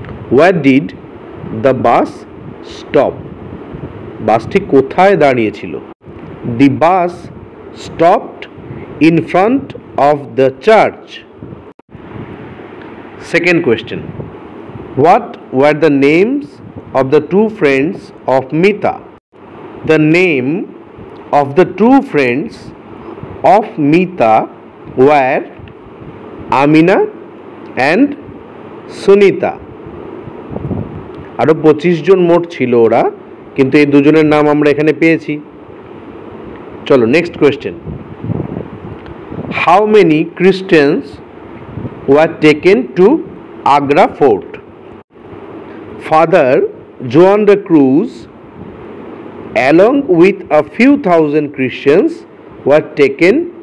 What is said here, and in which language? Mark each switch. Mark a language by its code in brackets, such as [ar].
[en] what did the bus stop, [bn] বাসটি কোথায় দাঁড়িয়েছিল? [en] The bus stopped in front of the church. Second question, what were the names of the two friends of Mita? The name of the two friends of Mita were Amina and Sunita. [bn] আরো 25 জন মোট ছিল ওরা, কিন্তু এই দুজনের নাম আমরা এখানে পেয়েছি। চলো [en] Next question, how many Christians were taken to Agra fort? Father Joan de Cruz, along with a few thousand Christians, were taken